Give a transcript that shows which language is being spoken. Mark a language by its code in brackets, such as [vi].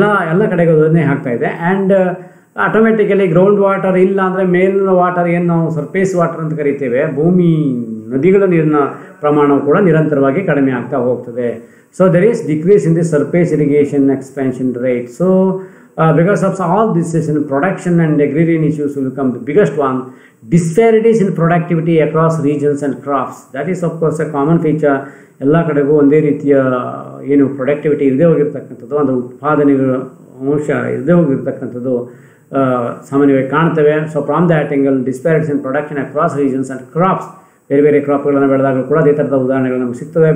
[kn] ಎಲ್ಲ ಕಡೆಗೂ ಅದನ್ನೇ ಆಗ್ತಾ ಇದೆ. ಆ್ಯಂಡ್ ಆಟೋಮೆಟಿಕಲಿ ಗ್ರೌಂಡ್ ವಾಟರ್ ಇಲ್ಲ ಅಂದರೆ ಮೇಲಿನ ವಾಟರ್ ಏನು ನಾವು ಸರ್ಫೇಸ್ ವಾಟರ್ ಅಂತ ಕರಿತೇವೆ, ಭೂಮಿ ನದಿಗಳ ನೀರಿನ ಪ್ರಮಾಣವು ಕೂಡ ನಿರಂತರವಾಗಿ ಕಡಿಮೆ ಆಗ್ತಾ ಹೋಗ್ತದೆ. [en] So there is decrease in the surface irrigation expansion rate. So because of all this production and agrarian issues will become the biggest one. Disparities in productivity across regions and crops, that is of course a common feature. [kn] ಎಲ್ಲ ಕಡೆಗೂ ಒಂದೇ ರೀತಿಯ productivity ಇಲ್ಲದೆ ಹೋಗಿರ್ತಕ್ಕಂಥದ್ದು, ಅಂದರೆ ಉತ್ಪಾದನೆಗಳ ಅಂಶ ಇಲ್ಲದೆ ಹೋಗಿರ್ತಕ್ಕಂಥದ್ದು ಸಾಮಾನ್ಯವಾಗಿ ಕಾಣ್ತೇವೆ. [en] so from that angle disparities in production across regions and crops, [kn] ಬೇರೆ ಕ್ರಾಪ್ಗಳನ್ನು ಬೆಳೆದಾಗಲೂ ಕೂಡ ಅದೇ ಥರದ ಉದಾಹರಣೆಗಳು ನಮಗೆ ಸಿಗ್ತವೆ.